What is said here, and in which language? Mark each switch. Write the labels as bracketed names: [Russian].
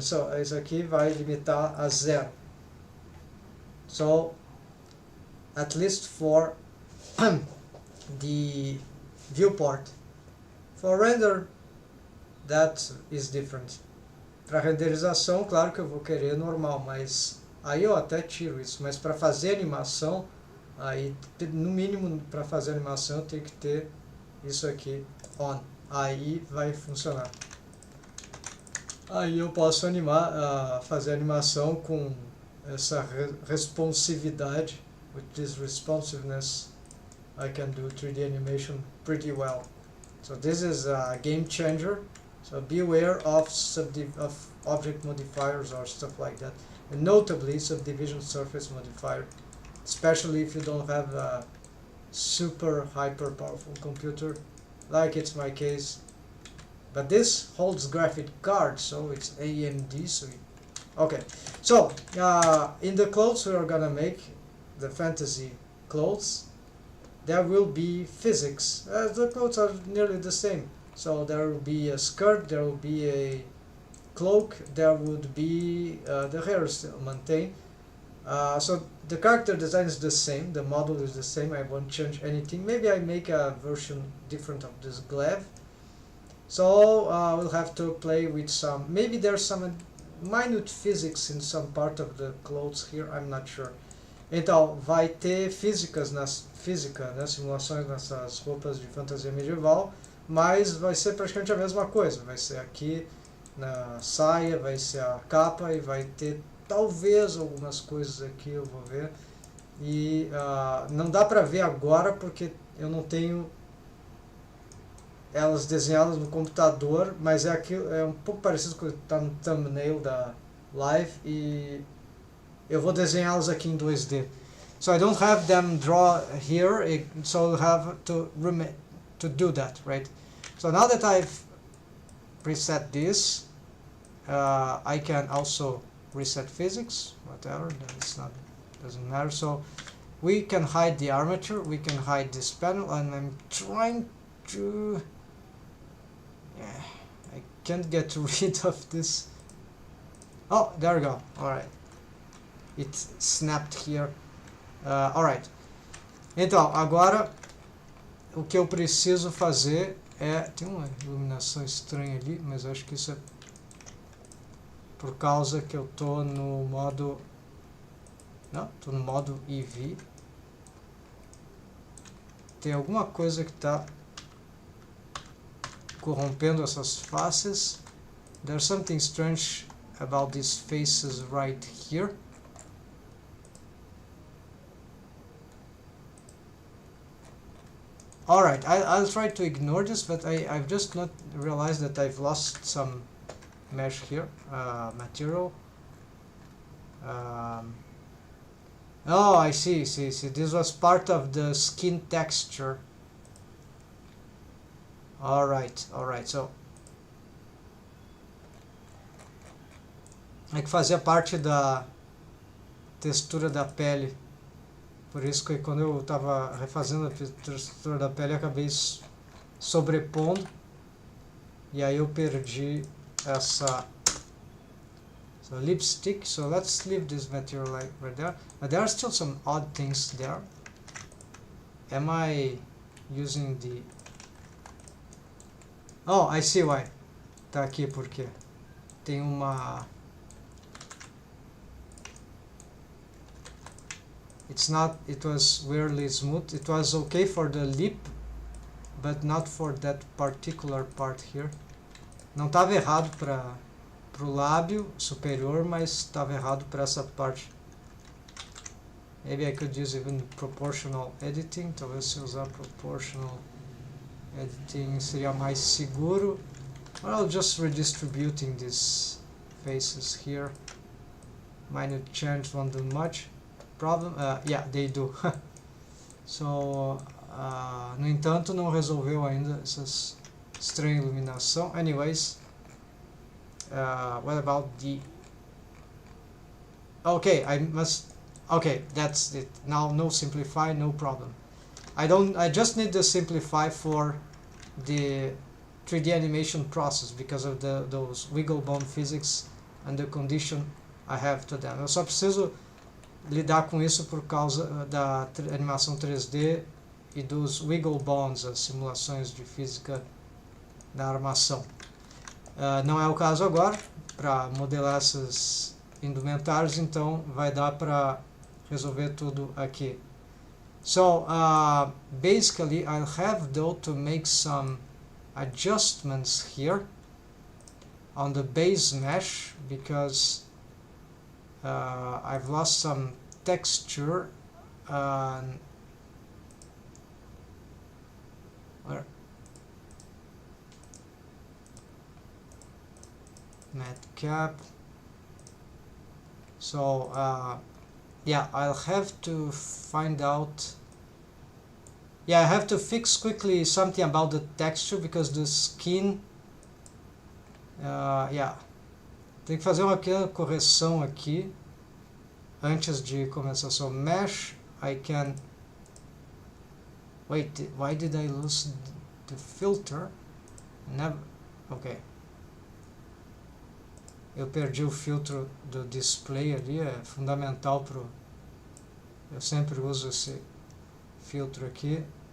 [Portuguese] So isso aqui vai limitar a 0. [English] So at least for the viewport. For render, that is different. [Portuguese] Para renderização, claro que eu vou querer normal, mas aí eu até tiro isso. Mas para fazer animação, aí no mínimo para fazer animação eu tenho que ter isso aqui on. Aí vai funcionar. Aí eu posso fazer animação com essa responsividade, [English] with this responsiveness. I can do 3D animation pretty well. So this is a game changer. So be aware of object modifiers or stuff like that, and notably subdivision surface modifier, especially if you don't have a super hyper powerful computer, like it's my case. But this holds graphic cards, so it's AMD. So okay. So in the clothes we are gonna make, the fantasy clothes, there will be physics. The clothes are nearly the same. So there will be a skirt, there will be a cloak, there would be the hair still maintained. So the character design is the same, the model is the same, I won't change anything. Maybe I make a version different of this glaive. So we'll have to play with some, maybe there's some minute physics in some part of the clothes here, I'm not sure. [Portuguese] Então, vai ter física, simulações nessas roupas de fantasia medieval, mas vai ser praticamente a mesma coisa. Vai ser aqui na saia, vai ser a capa e vai ter talvez algumas coisas aqui, eu vou ver. E não dá pra ver agora porque eu não tenho elas desenhadas no computador, mas é um pouco parecido com o que está no thumbnail da live e eu vou desenhá-los aqui em 2D. [English] So I don't have them draw here, so I'll have to do that, right? So now that I've preset this, I can also reset physics, whatever, doesn't matter. So we can hide the armature, we can hide this panel, and I'm trying to, I can't get rid of this. Oh, there we go, alright. It snapped here. [Portuguese] Alright. Então, agora o que eu preciso fazer tem uma iluminação estranha ali, mas eu acho que isso é por causa que eu tô no modo... Não, tô no modo EV. Tem alguma coisa que tá corrompendo essas faces. [English] There's something strange about these faces right here. Alright, I'll try to ignore this, but I've just not realized that I've lost some mesh here, material. Oh, I see. This was part of the skin texture. Alright, so... [Portuguese] É que fazia parte da textura da pele. Por isso que quando eu estava refazendo a textura da pele, eu acabei sobrepondo. E aí eu perdi essa lipstick. [English] So let's leave this material right there. But there are still some odd things there. Am I using the... Oh, I see why. [Portuguese] Tá aqui porque tem uma... [English] It was weirdly smooth. It was okay for the lip, but not for that particular part here. [Portuguese] Não estava errado para o lábio superior, mas estava errado para essa parte. [English] Maybe I could use even proportional editing. [Portuguese] Talvez se usar proportional editing seria mais seguro. [English] Well, just redistributing these faces here. Minor change won't do much. Problem? Yeah, they do. [Portuguese] So, no entanto, não resolveu ainda essas estranha iluminação. [English] Anyways, what about the... Okay, okay, that's it. Now, no simplify, no problem. I just need the simplify for the 3D animation process because of those wiggle bone physics and the condition I have to them. [Portuguese] Eu só preciso lidar com isso por causa da animação 3D e dos wiggle bones, as simulações de física da armação. Não é o caso agora para modelar essas indumentários, então vai dar para resolver tudo aqui. [English] So basically I'll have though to make some adjustments here on the base mesh because I've lost some texture where matte cap. So yeah, I'll have to find out. Yeah, I have to fix quickly something about the texture because the skin. Yeah. [Portuguese] Tem que fazer uma pequena correção aqui antes de começar. [English] So mesh, I can... Wait, why did I lose the filter? Never... Ok. [Portuguese] Eu perdi o filtro do display ali, é fundamental pro... Eu sempre uso esse filtro aqui.